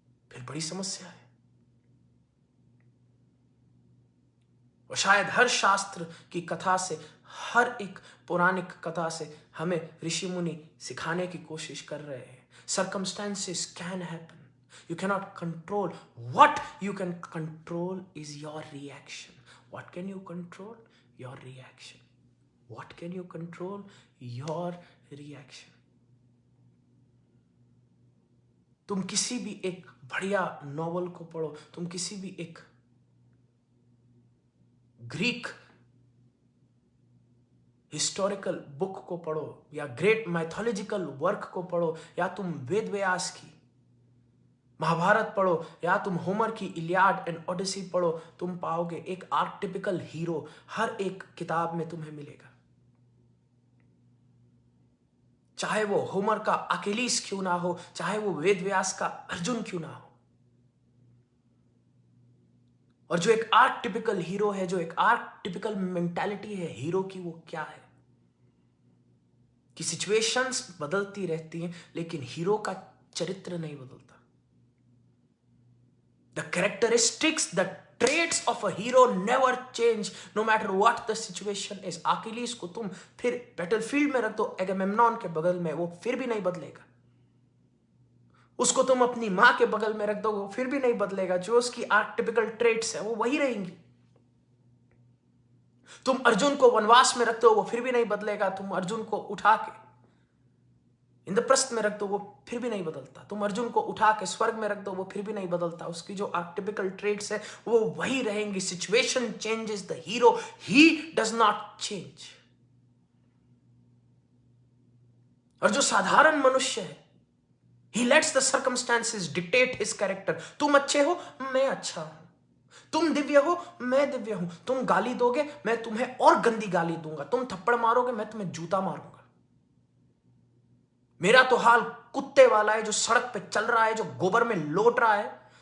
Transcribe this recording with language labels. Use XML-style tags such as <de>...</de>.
<hi>फिर बड़ी समस्या है। और शायद हर शास्त्र की कथा से, हर एक पौराणिक कथा से हमें ऋषि मुनि सिखाने की कोशिश कर रहे हैं</hi> <en>circumstances can happen, you cannot control. What you can control is your reaction. What can you control? Your reaction. What can you control? Your reaction.</en> <hi>तुम किसी भी एक बढ़िया नॉवल को पढ़ो, तुम किसी भी एक ग्रीक हिस्टोरिकल बुक को पढ़ो या ग्रेट माइथोलॉजिकल वर्क को पढ़ो या तुम वेद व्यास की महाभारत पढ़ो या तुम होमर की इलियाड एंड ओडिसी पढ़ो, तुम पाओगे एक आर्केटिपिकल हीरो हर एक किताब में तुम्हें मिलेगा। चाहे वो होमर का अकेलीस क्यों ना हो, चाहे वो वेद व्यास का अर्जुन क्यों ना हो। और जो एक आर्केटिपिकल हीरो है, जो एक आर्केटिपिकल मेंटालिटी है हीरो की, वो क्या है कि सिचुएशंस बदलती रहती हैं लेकिन हीरो का चरित्र नहीं बदलता।</hi> <en>The characteristics, the traits of a hero never change no matter what the situation is.</en> <hi>अकीलीस को तुम फिर बैटलफील्ड में रख दो एगेमेम्नॉन के बगल में, वो फिर भी नहीं बदलेगा। उसको तुम अपनी मां के बगल में रख दो, वो फिर भी नहीं बदलेगा। जो उसकी आर्केटिपिकल ट्रेट्स है वो वही रहेंगी। तुम अर्जुन को वनवास में रख दो, वो फिर भी नहीं बदलेगा। तुम अर्जुन को उठा के इंद्रप्रस्थ में रख दो, वो फिर भी नहीं बदलता। तुम अर्जुन को उठा के स्वर्ग में रख दो, वो फिर भी नहीं बदलता। उसकी जो आर्केटिपिकल ट्रेट्स है वो वही रहेंगी।</hi> <en>Situation changes, the hero he does not change.</en> <hi>और जो साधारण मनुष्य है,</hi> <en>he lets the circumstances dictate his character.</en> <hi>तुम अच्छे हो, मैं अच्छा हूं। तुम दिव्य हो, मैं दिव्य हूं। तुम गाली दोगे, मैं तुम्हें और गंदी गाली दूंगा। तुम थप्पड़ मारोगे, मैं तुम्हें जूता मारूंगा। मेरा तो हाल कुत्ते वाला है जो सड़क पे चल रहा है, जो गोबर में लोट रहा है।</hi>